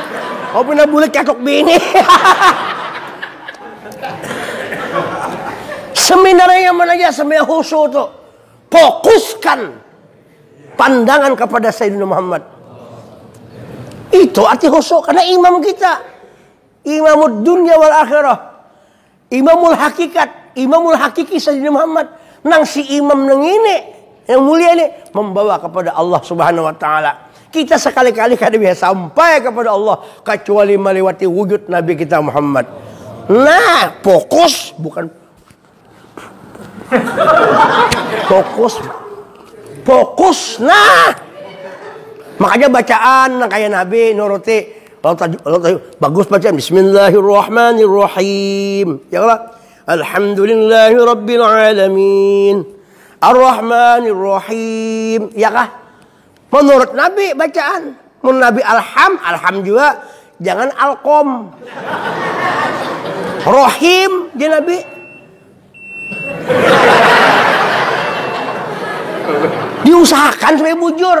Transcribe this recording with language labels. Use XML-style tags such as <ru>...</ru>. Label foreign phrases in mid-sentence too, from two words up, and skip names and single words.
<bjn>Kau pernah bulet catok bini. Seminarnya yang mana aja sembahyang khusyuk tuh. Fokuskan pandangan kepada Sayyidina Muhammad. Itu arti khusyuk karena imam kita.</bjn> <ar>إمام الدنيا والآخرة. إمام الحقيقة، إمام الحقيقي Sayyidina Muhammad.</ar> <bjn>Nang si imam nang ini yang mulia ini membawa kepada Allah</bjn> <ar>سبحانه وتعالى.</ar> <bjn>Kita sekali-kali kada bisa sampai kepada Allah kecuali melewati wujud Nabi kita Muhammad. Nah, fokus bukan fokus. Nah, makanya bacaan kayak Nabi nuruti. Bagus bacaan Bismillahirrahmanirrahim. Ya Allah.</bjn> <ar>الحمد لله رب العالمين.</ar> <bjn>Ar-Rahmanirrahim. Ya kah? Menurut Nabi bacaan. Menurut Nabi alham juga jangan alqom. Rahim dia Nabi. Diusahakan supaya bujur.</bjn>